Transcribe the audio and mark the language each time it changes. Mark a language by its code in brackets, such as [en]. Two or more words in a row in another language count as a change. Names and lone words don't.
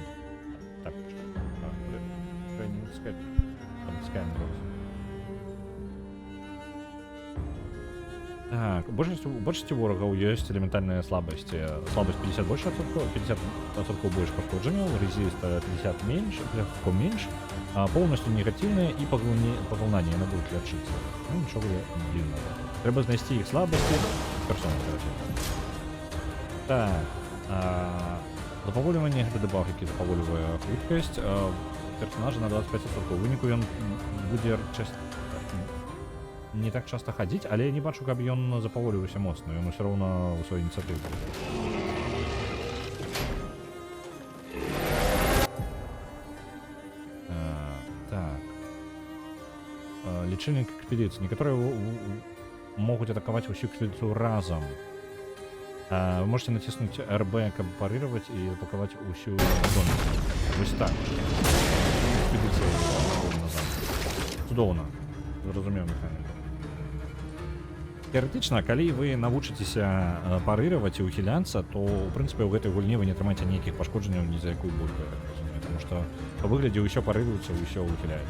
[uk] Так, не натискай. Натискаем зараз. [be] Так, у большасці ворагаў ёсць элементальныя слабасці. Слабасць 50% больш пашкоджанняў, резіст 50 менш, [ru] полностью негативные и поглынание, она будет лечиться. Ну, ничего длинного. [uk] Треба знайти их слабости. [ru] Персонажи. Так. [be] Запаволіванне — гэта дебаг, які запаволівае хуткасць персонажа на 25%. У выніку ён будзе не так часто хадзіць, але я не бачу, каб ён запаволіваўся моцна. Ён усё роўна ў сваёй ініцыятыве. Так. Лічыльнік экспедыцыі. Некаторыя могуць атакаваць усю экспедыцыю разам. [ru] Вы можете натиснуть РБ, как парировать и атаковать [be] усю зону. [ru] Вот так. Экспедиция назад. [be] Чудовно. Зразумеў механіку. Теоретычна, калі вы навучыцеся парыраваць і ухіляцца, то, у прынцыпе, ў гэтай гульні вы не атрымаеце нейкіх пашкоджанняў ні за якую бульбу, я так разумею, тому што па выглядзе ўсё парыруецца, ўсё ухіляецца.